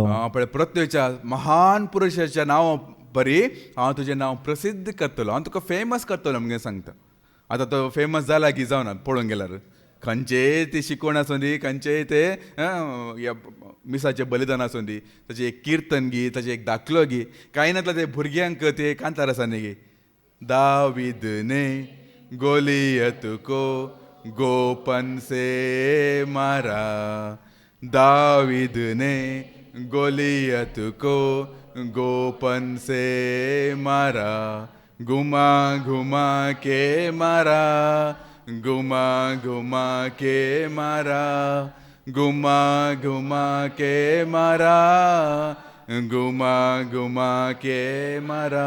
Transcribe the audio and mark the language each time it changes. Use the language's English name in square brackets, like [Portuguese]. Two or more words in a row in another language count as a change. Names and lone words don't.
[Konkani] पृथ्वेच्या महान पुरुशाच्या नांवा परी हांव तुजें नांव प्रसिद्ध करतलो हांव तुका फेमस करतलो म्हणून सांगता आतां तो फेमस जाला की जावना पळोवंक गेल्यार खंयचेय ती शिकवण आसूं दी, खंयचेय ते या मिसाचें बलिदान आसूं दी, ताचें एक कीर्तन गी, ताचें एक दाखलो गी, कांय नातला ते भुरग्यांक ते कांतार आसा न्ही गे. [Hindi] दावीद ने गोलियत को गोपन से मारा, दावीद ने गोलियत को गोपन से मारा, घुमा घुमा के मारा, घुमा घुमा के मारा, घुमा घुमा के मारा, घुमा घुमा के मारा.